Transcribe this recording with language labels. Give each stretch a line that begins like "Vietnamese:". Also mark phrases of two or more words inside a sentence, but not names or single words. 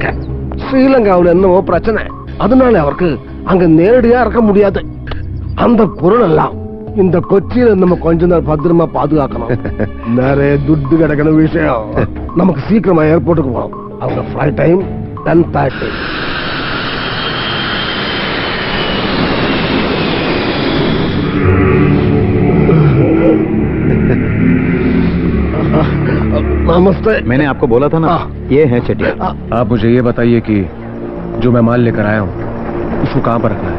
Tamil: ஸ்ரீலங்காவில் என்னமோ பிரச்சனை, அதனால அவருக்கு அங்க நேரடியா இருக்க முடியாது. அந்த பொருள் எல்லாம் இந்த கொச்சியில நம்ம கொஞ்ச நேரம் பத்திரமா பாதுகாக்கணும். நிறைய துட்டு கிடைக்கணும் விஷயம். நமக்கு சீக்கிரமா ஏர்போர்ட்டுக்கு போகணும். அவங்க
English: flight time
Tamil: 10:30.
Hindi: नमस्ते। मैंने आपको बोला था ना, ये है चेटियार। आप मुझे ये बताइए कि जो मैं माल लेकर आया हूँ उसको कहाँ पर रखना है?